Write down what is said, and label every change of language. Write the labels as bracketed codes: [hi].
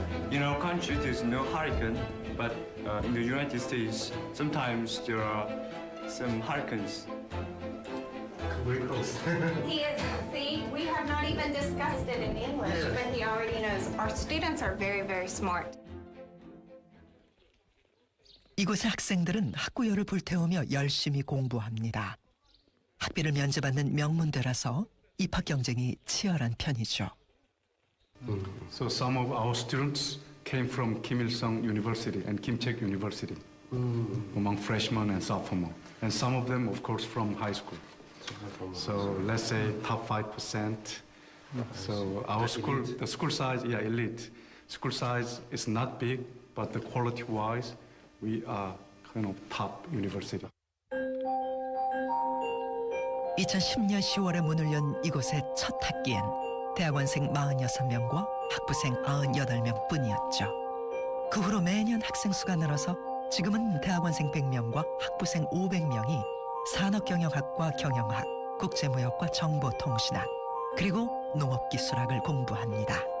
[en] In our country, there's no hurricane, but in the United States, sometimes there are some hurricanes. Very close. He is, see, we have not even discussed it in English, but he already knows. Our students are very, very smart. [ko] 이곳의 학생들은 학구열을 불태우며 열심히 공부합니다. 학비를 면제받는 명문대라서 입학 경쟁이 치열한 편이죠. [en] so some of our students came from Kim Il-sung University and Kim Chek University, among freshmen and sophomore, and some of them, of course, from high school. So let's say top 5%. So our school, the school size, elite. School size is not big, but the quality-wise, we are kind of top university. [ko] 2010년 10월에 문을 연 이곳의 첫 학기엔 대학원생 46명과 학부생 98명 뿐이었죠. 그 후로 매년 학생 수가 늘어서 지금은 대학원생 100명과 학부생 500명이 산업경영학과 경영학, 국제무역과 정보통신학, 그리고 농업기술학을 공부합니다.